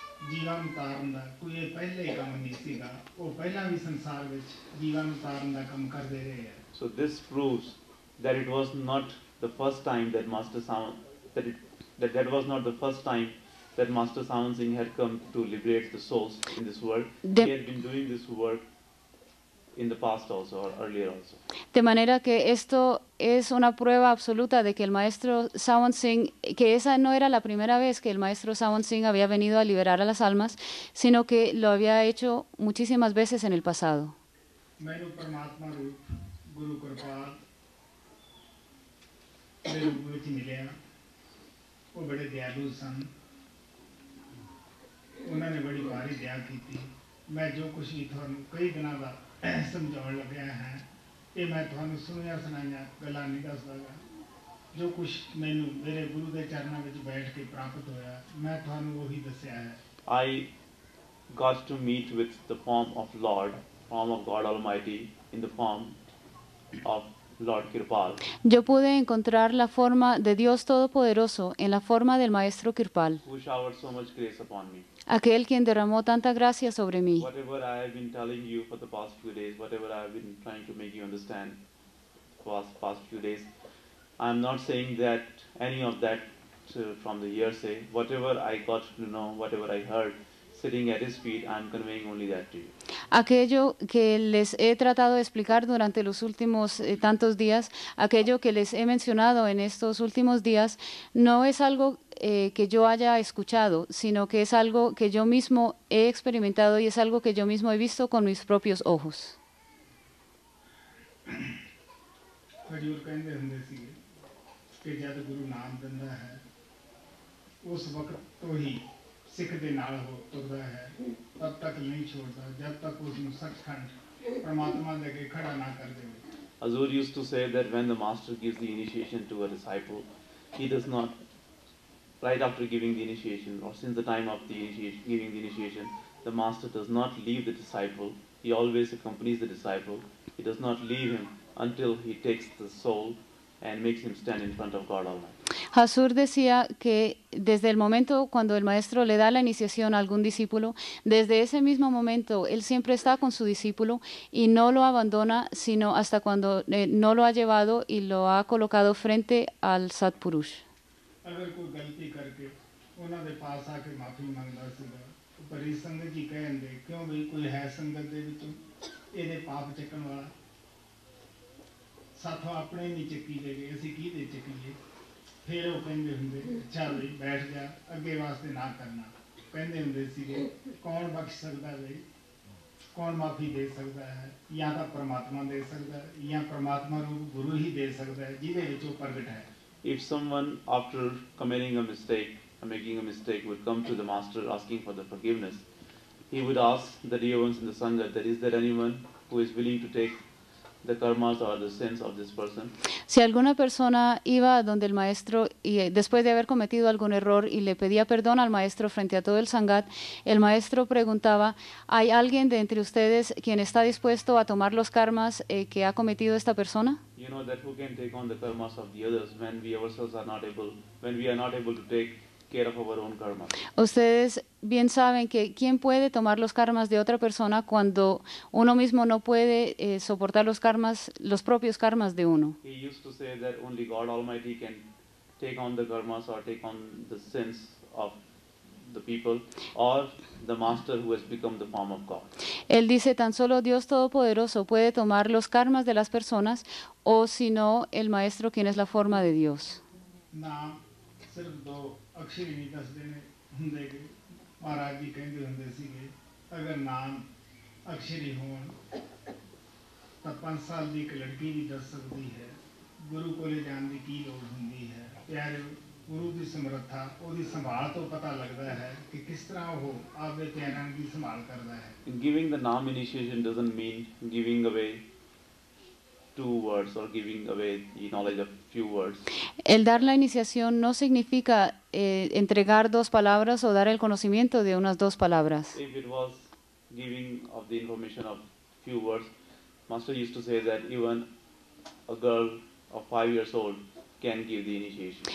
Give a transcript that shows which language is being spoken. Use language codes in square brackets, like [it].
[pa] ਜੀਵਨ ਉਤਾਰਨ ਦਾ ਕੋਈ ਇਹ ਪਹਿਲੇ ਹੀ ਕੰਮ ਨਹੀਂ ਸੀਗਾ. ਉਹ ਪਹਿਲਾਂ ਵੀ ਸੰਸਾਰ ਵਿੱਚ ਜੀਵਨ ਉਤਾਰਨ ਦਾ ਕੰਮ ਕਰਦੇ ਰਹੇ ਆ. [en] So this proves that it was not the first time that Master Sawan that was not the first time that Master Sawan Singh had come to liberate the souls in this world. He had been doing this work in the past also or earlier also. [es] De manera que esto es una prueba absoluta de que el maestro Sawan Singh, que esa no era la primera vez que el maestro Sawan Singh había venido a liberar a las almas, sino que lo había hecho muchísimas veces en el pasado. [pa] ਮੈਨੂੰ ਪਰਮਾਤਮਾ ਰੂਪ ਗੁਰੂ ਕਿਰਪਾਲ ਦੇ ਰੂਪ ਵਿੱਚ ਮਿਲਿਆ. ਉਹ ਬੜੇ ਦਿਆਲੂ ਸਨ. ਉਹਨਾਂ ਨੇ ਬੜੀ ਭਾਰੀ ਦਇਆ ਕੀਤੀ. ਮੈਂ ਜੋ ਕੁਛ ਵੀ ਤੁਹਾਨੂੰ ਕਈ ਦਿਨਾਂ ਦਾ ਸਮਝਾਉਣ ਲੱਗਿਆ ਹੈ ਇਹ ਮੈਂ ਤੁਹਾਨੂੰ ਸੁਣਿਆ ਸੁਣਾਈਆਂ ਗੱਲਾਂ ਨਹੀਂ ਦੱਸਦਾਗਾ. ਜੋ ਕੁਛ ਮੈਨੂੰ ਮੇਰੇ ਗੁਰੂ ਦੇ ਚਰਨਾਂ ਵਿੱਚ ਬੈਠ ਕੇ ਪ੍ਰਾਪਤ ਹੋਇਆ ਮੈਂ ਤੁਹਾਨੂੰ ਉਹੀ ਦੱਸਿਆ ਹੈ. [en] I got to meet with the form of Lord, form of God Almighty, in the form of Lord Kirpal, [es] Yo pude encontrar la forma de Dios Todopoderoso en la forma del Maestro Kirpal, [en] who showered so much grace upon me. [es] aquel quien derramó tanta gracia sobre mí. [en] Whatever I have been telling you for the past few days, whatever I have been trying to make you understand for the past few days, I am not saying that any of that from the hearsay. Whatever I got to know, whatever I heard, sitting at his feet, I am conveying only that to you. [es] Aquello que les he tratado de explicar durante los últimos tantos días, aquello que les he mencionado en estos últimos días, no es algo que yo haya escuchado, sino que es algo que yo mismo he experimentado y es algo que yo mismo he visto con mis propios ojos. [pa] ਹਜ਼ੂਰ ਕਹਿੰਦੇ ਹੁੰਦੇ ਸੀਗੇ ਕਿ ਜਦ ਗੁਰੂ ਨਾਮ ਦਿੰਦਾ ਹੈ ਉਸ ਵਕਤ ਤੋਂ ਹੀ ਸਿੱਖ ਦੇ ਨਾਲ ਹੋ ਤੁਰਦਾ ਹੈ, ਤਬ ਤੱਕ ਨਹੀਂ ਛੋੜਦਾ ਜਦ ਤੱਕ ਉਸ ਨੂੰ ਸੱਚਖੰਡ ਪਰਮਾਤਮਾ ਦੇ ਅੱਗੇ ਖੜਾ ਨਾ ਕਰ ਦੇਵੇ। [en] Hazur used to say that when the master gives the initiation to a disciple, he does not, right after giving the initiation or since the time of the giving the initiation, the master does not leave the disciple. He always accompanies the disciple. He does not leave him until he takes the soul and makes him stand in front of God Almighty. [es] Hazur decía que desde el momento cuando el maestro le da la iniciación a algún discípulo, desde ese mismo momento él siempre está con su discípulo y no lo abandona sino hasta cuando no lo ha llevado y lo ha colocado frente al Satpurush. [pa] ਅਗਰ ਕੋਈ ਗਲਤੀ ਕਰਕੇ ਉਹਨਾਂ ਦੇ ਪਾਸ ਆ ਕੇ ਮਾਫੀ ਮੰਗਦਾ ਸੀਗਾ, ਪਰੀ ਸੰਗਤ ਜੀ ਕਹਿੰਦੇ ਕਿਉਂ ਵੀ ਕੋਈ ਹੈ ਸੰਗਤ ਦੇ ਵਿੱਚੋਂ ਇਹਦੇ ਪਾਪ ਚੱਕਣ ਵਾਲਾ, ਸਾਥੋਂ ਆਪਣੇ ਨਹੀਂ ਚੱਕੀ ਜਾਗੇ, ਅਸੀਂ ਕਿਹਦੇ ਚੱਕੀਏ? ਫਿਰ ਉਹ ਕਹਿੰਦੇ ਹੁੰਦੇ ਅੱਛਾ ਬਈ ਬੈਠ ਜਾ, ਅੱਗੇ ਵਾਸਤੇ ਨਾ ਕਰਨਾ। ਕਹਿੰਦੇ ਹੁੰਦੇ ਸੀਗੇ ਕੌਣ ਬਖਸ਼ ਸਕਦਾ ਬਈ, ਕੌਣ ਮਾਫੀ ਦੇ ਸਕਦਾ ਹੈ? ਜਾਂ ਤਾਂ ਪਰਮਾਤਮਾ ਦੇ ਸਕਦਾ ਹੈ ਜਾਂ ਪਰਮਾਤਮਾ ਰੂਪ ਗੁਰੂ ਹੀ ਦੇ ਸਕਦਾ ਹੈ ਜਿਹਦੇ ਵਿੱਚ ਉਹ ਪ੍ਰਗਟ ਹੈ। [en] If someone after committing a mistake or making a mistake would come to the master asking for the forgiveness, he would ask the dear ones in the Sangha that is there anyone who is willing to take the karmas or the sins of this person? [es] Si alguna persona iba a donde el maestro y después de haber cometido algún error y le pedía perdón al maestro frente a todo el sangat, el maestro preguntaba, ¿hay alguien de entre ustedes quien está dispuesto a tomar los karmas que ha cometido esta persona? [en] You know that who can take on the karmas of the others when we ourselves are not able, when we are not able to take care of our own karma. [es] Ustedes bien saben que quién puede tomar los karmas de otra persona cuando uno mismo no puede soportar los karmas, los propios karmas de uno. [en] He used to say that only God Almighty can take on the karmas or take on the sins of the people or the master who has become the form of God. [es] Él dice tan solo Dios Todopoderoso puede tomar los karmas de las personas o si no el maestro quien es la forma de Dios. [pa] ਨਾਮ ਸਿਰਫ ਦੋ ਅਕਸ਼ਰ ਹੀ ਨਹੀਂ ਦੱਸਦੇ ਨੇ ਹੁੰਦੇ ਕਿ ਮਹਾਰਾਜ ਜੀ ਕਹਿੰਦੇ ਹੁੰਦੇ ਸੀਗੇ ਅਗਰ ਨਾਮ ਅਕਸ਼ਰ ਹੀ ਹੋਣ ਤਾਂ 5 ਸਾਲ ਦੀ ਇੱਕ ਲੜਕੀ ਵੀ ਦੱਸ ਸਕਦੀ ਹੈ, ਗੁਰੂ ਕੋਲੇ ਜਾਣ ਦੀ ਕੀ ਲੋੜ ਹੁੰਦੀ ਹੈ। ਪਿਆਰੇ ਗੁਰੂ ਦੀ ਸਮਰੱਥਾ ਉਹਦੀ ਸੰਭਾਲ ਤੋਂ ਪਤਾ ਲੱਗਦਾ ਹੈ ਕਿ ਕਿਸ ਤਰ੍ਹਾਂ ਉਹ ਆਪਦੇ ਪਿਆਰਿਆਂ ਦੀ ਸੰਭਾਲ ਕਰਦਾ ਹੈ। [en] Giving the Naam initiation doesn't mean giving away 2 words or giving away the knowledge of few words. [es] El dar la iniciación no significa entregar 2 palabras o dar el conocimiento de unas 2 palabras. [en] If it was giving of the information of few words, Master used to say that even a girl of 5 years old can give the initiation.